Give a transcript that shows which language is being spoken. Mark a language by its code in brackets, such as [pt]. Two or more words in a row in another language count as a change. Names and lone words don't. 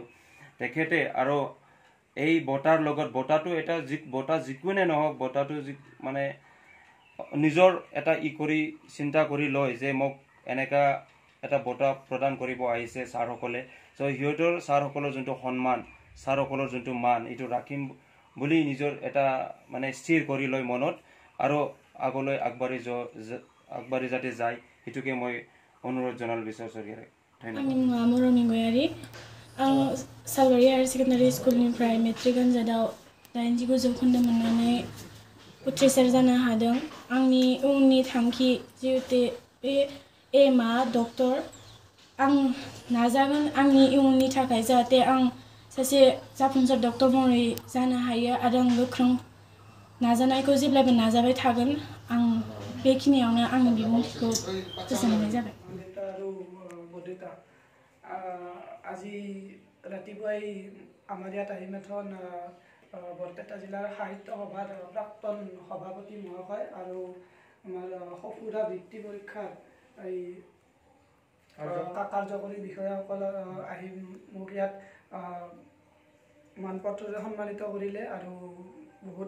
[as] তেখেতে আৰু এই বঁটাৰ লগত বঁটাটো এটা বঁটা যিকোনে নহওক বঁটাটো মানে নিজৰ এটা চিন্তা কৰি লয় যে মোক এনেকা এটা বঁটা প্ৰদান কৰিব আহিছে ছাৰসকলে সিহঁতৰ ছাৰসকলৰ যোনটো সন্মান ছাৰসকলৰ যোনটো মান এইটো ৰাখিম বুলি নিজৰ এটা মানে স্থিৰ কৰি লয় মনত আৰু আগলৈ আগবাঢ়ি যাতে যায় সেইটোকে মই অনুৰোধ জনালোঁ বিশাল স্বৰ্গীয়াৰীক ধন্যবাদ মৰমী গয়াৰী [brx] आं सालबारि हायार सेकेन्डारि स्कुलनिफ्राय मेट्रिक आनजादाव 89 जौखोन्दो मोननानै उथ्रिसार जानो हादों आंनि उननि थांखि जिहेतु बे एमआ डक्टर आं नाजागोन आंनि इयुननि थाखाय जाहाथे आं सासे जाफुंसार डक्टर महरै जानो हायो आरो आं गोख्रों नाजानायखौ जेब्लाबो नाजाबाय थागोन आं बेखिनियावनो आंनि बिबुंथिखौ फोजोबनाय जाबाय [as] আজি ৰাতিপুৱাই আমাৰ ইয়াত আহিম এখন বৰপেটা জিলাৰ সাহিত্য সভাৰ প্ৰাক্তন সভাপতি মহাশয় আৰু আমাৰ সফুৰা বৃত্তি পৰীক্ষাৰ এই কাৰ্যকৰী বিষয়াসকল আহি মোক ইয়াত মানপত্ৰৰে সন্মানিত কৰিলে আৰু বহুত